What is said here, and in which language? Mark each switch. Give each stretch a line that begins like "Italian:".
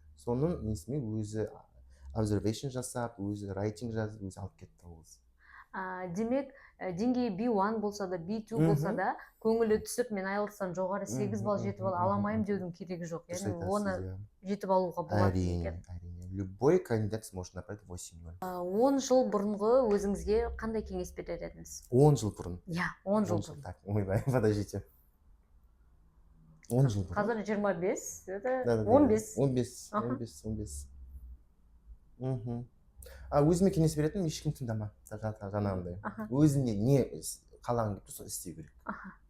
Kazakh: Соның несімен өзі observation жасап, өзі writing жазып, өзі алып кетті ол қыз. Демек, деңгейі B1 болса да, B2 болса да, көңілі түсіп, мен IELTS-тан жоғары 8 балл жетіп аламайым деудің керегі жоқ. Яғни оны жетіп алуға болады екен.
Russian: Любой кандидат сможет набрать 8,0.
Kazakh: 10 жыл бұрынғы өзіңізге қандай кеңес берер едіңіз? 10 жыл бұрын? Иә, 10 жыл бұрын. Так, ойбай,
Russian: подождите.
Kazakh: 10 жыл бұрын. Қазір 25, это 15. 15. Өзіме кеңес беретін, ешкім тыңдама, жаңағындай. Өзіне не қалаған деп тұрса істеу керек.